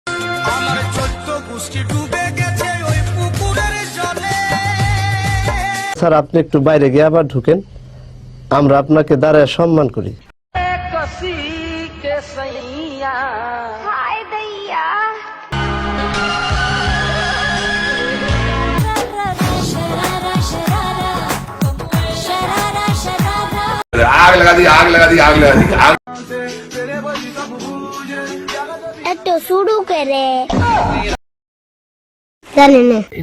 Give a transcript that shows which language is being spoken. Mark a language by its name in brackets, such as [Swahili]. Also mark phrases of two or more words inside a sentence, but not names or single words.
[Bangla] স্যার, আপনি একটু বাইরে গিয়ে আবার ঢুকেন, আমরা আপনাকে দাঁড়ায় সম্মান করি। [Hindi] हाय दइया। आग लगा दी, आग लगा दी, आग लगा दी, आग। [Bangla] একটু শুরু করে জানেন।